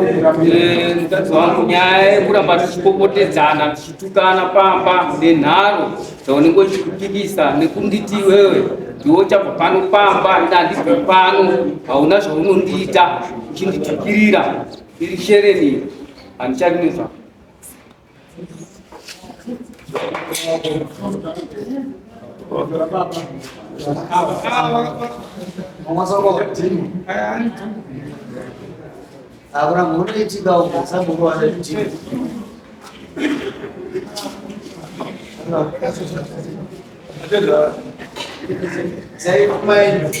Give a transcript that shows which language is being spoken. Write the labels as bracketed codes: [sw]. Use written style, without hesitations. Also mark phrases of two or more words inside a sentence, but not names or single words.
[sn] mukadzi wangu nyaya yekuramba tichipopotedzana tichitukana pamba nenharo dzaunenge uchikupikisa nekunditi iwewe ndiwo chabva pano pamba ina handibve pano hauna zvaunondiita uchinditukirira iri shereni handicharinezva [pt] Agora muito legal, sabe o que é tipo? Sai como é?